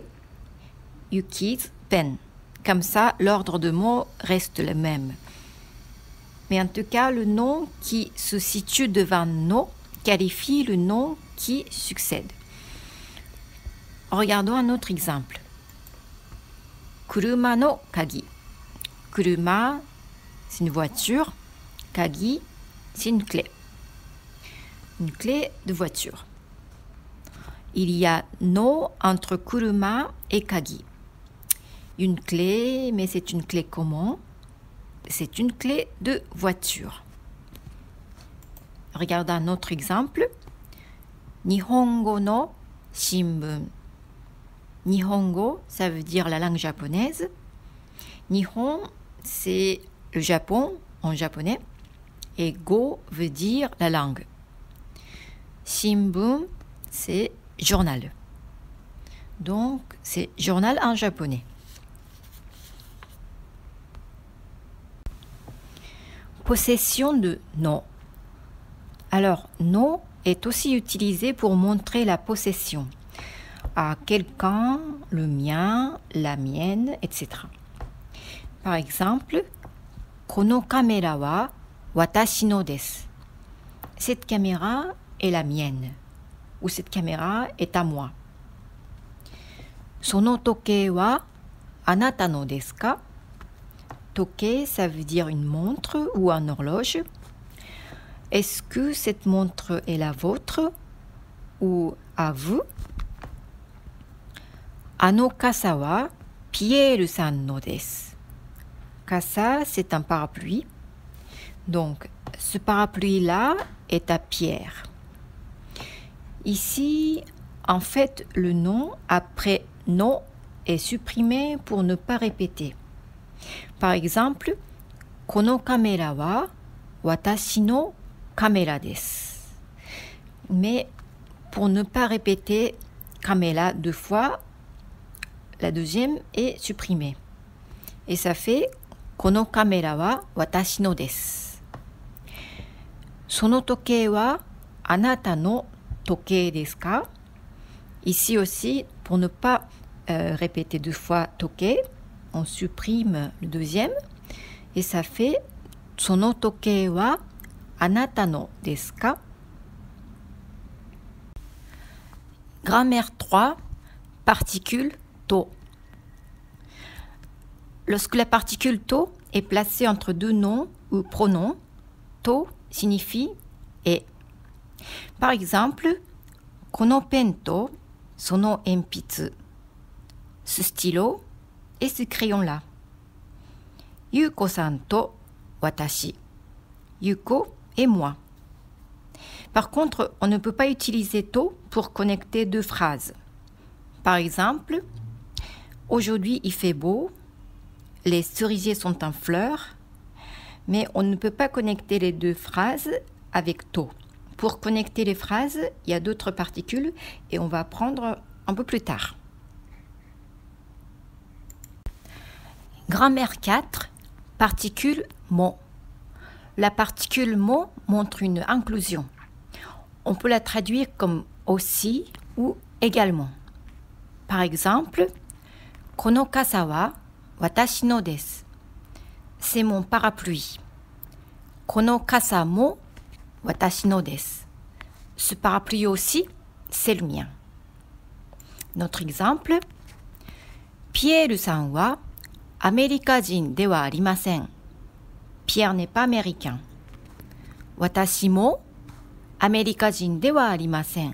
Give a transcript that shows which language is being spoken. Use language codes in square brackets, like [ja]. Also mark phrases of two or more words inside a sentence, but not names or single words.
[en] Yuki's pen. [fr] Comme ça, l'ordre de mots reste le même. Mais en tout cas, le nom qui se situe devant no qualifie le nom qui succède. Regardons un autre exemple. [ja] 車の鍵. [fr] Kuruma, c'est une voiture. Kagi, c'est une clé. Une clé de voiture. Il y a no entre kuruma et kagi. Une clé, mais c'est une clé comment? C'est une clé de voiture. Regardons un autre exemple. [ja] 日本語の新聞. [fr] Nihongo, ça veut dire la langue japonaise. Nihon, c'est le Japon en japonais. Et go veut dire la langue. Shimbun, c'est journal. Donc, c'est journal en japonais. Possession de no. Alors, no est aussi utilisé pour montrer la possession à quelqu'un, le mien, la mienne, etc. Par exemple, [ja] このカメラは私のです. [fr] Cette caméra est la mienne ou cette caméra est à moi. [ja] その時計はあなたのですか? [fr] toke, ça veut dire une montre ou une horloge. Est-ce que cette montre est la vôtre ou à vous? [ja] あの傘はピエールさんのです. [fr] Kasa, c'est un parapluie. Donc, ce parapluie-là est à Pierre. Ici, en fait, le nom après no est supprimé pour ne pas répéter. Par exemple, [ja] このカメラは私のカメラです. [fr] Mais pour ne pas répéter kamera deux fois, la deuxième est supprimée. Et ça fait [ja] このカメラは私のです. その時計はあなたの時計ですか? [fr] Ici aussi, pour ne pas répéter deux fois toke, on supprime le deuxième et ça fait [ja] その時計はあなたのですか? [fr] Grammaire 3, particule to. Lorsque la particule to est placée entre deux noms ou pronoms, to signifie et. Par exemple, [ja] このペンとその鉛筆. [fr] Ce stylo et ce crayon-là. [ja] ゆうこさんと私. [fr] Yuko et moi. Par contre, on ne peut pas utiliser to pour connecter deux phrases. Par exemple, aujourd'hui il fait beau, les cerisiers sont en fleurs, mais on ne peut pas connecter les deux phrases avec to. Pour connecter les phrases, il y a d'autres particules et on va apprendre un peu plus tard. Grammaire 4, particule mo. La particule mo montre une inclusion. On peut la traduire comme aussi ou également. Par exemple, [ja] この傘は私のです. [fr] C'est mon parapluie. [ja] この傘も私のです. [fr] Ce parapluie aussi, c'est le mien. Notre exemple, [ja] ピエールさんはアメリカ人ではありません. [fr] Pierre n'est pas américain. [ja] 私もアメリカ人ではありません.